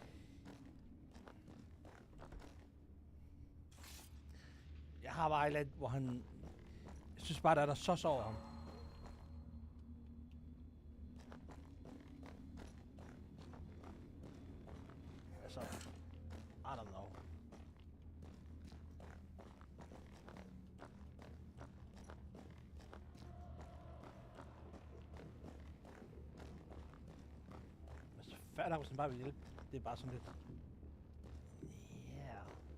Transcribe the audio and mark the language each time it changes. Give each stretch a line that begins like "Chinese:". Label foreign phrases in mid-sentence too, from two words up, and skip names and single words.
Danish: Jeg har bare et eller andet, hvor han... Jeg synes bare, der er der så over ham. Altså...
English: I don't know.
Danish: Fair nok, hvis han bare vil hjælpe. Det er bare sådan lidt... Yeah.